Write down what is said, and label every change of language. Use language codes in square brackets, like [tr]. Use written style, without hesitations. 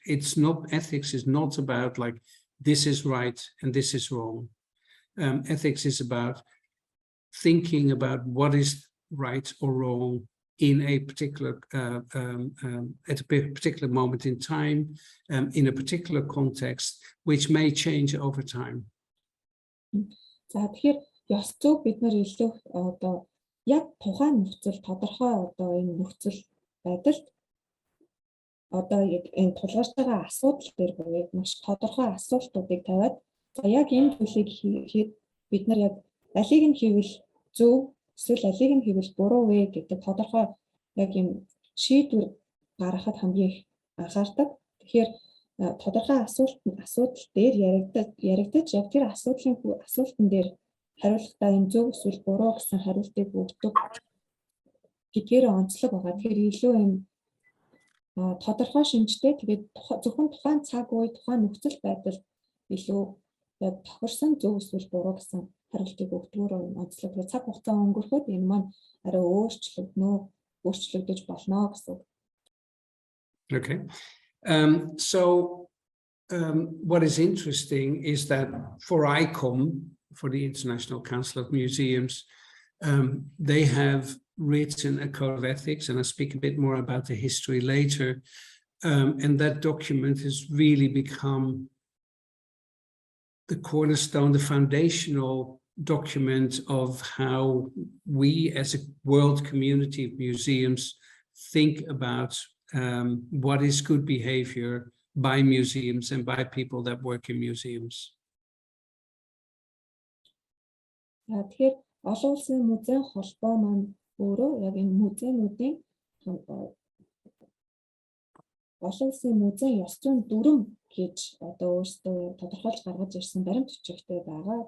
[en] Ethics is not about like this is right and this is wrong. Ethics is about thinking about what is right or wrong in a particular at a particular moment in time, in a particular context, which may change over time. [mn] За тэгэхээр ёс зүй бид нар илүү одоо яг тухайн нөхцөл тодорхой одоо энэ нөхцөл байдалд одоо энэ тулгарч байгаа асуудал дээр буюу маш тодорхой асуултуудыг тавиад за яг энэ зүйлийг хийхэд бид нар яг алийг нь хийвэл зөв эсвэл алийг нь хийвэл буруу вэ гэдэг тодорхой яг юм шийдвэр гаргахад хамгийн их анхаардаг. Тэгэхээр тодорхой асуудал дээр яригдаж яг тэр асуултан дээр хариултаа юм зөв эсвэл буруу гэсэн хариултыг өгдөг гэдгээр онцлог байгаа. Тэгэхээр илүү юм тодорхой шинжтэй тэгээд зөвхөн тухайн цаг үе тухайн нөхцөл байдал илүү яг тохирсон зөв эсвэл буруу гэсэн хариултыг өгдөгөр онцлог. Цаг хугацаа өнгөрөхөд энэ маань арай өөрчлөгдөж болно гэсэн. [en] Okay. So what is interesting is that for ICOM, for the International Council of Museums. They have written a code of ethics, and I'll speak a bit more about the history later. And that document has really become the cornerstone, the foundational document of how we as a world community of museums think about what is good behavior by museums and by people that work in museums. [mn] Тэгэхээр олон улсын музейн холбоо маань өөрөө яг энэ музейнуудын олон улсын музейн ёс зүйн дүрм гэж одоо өөрсдөө тодорхойлж гаргаж ирсэн баримт бичигтэй байгаа.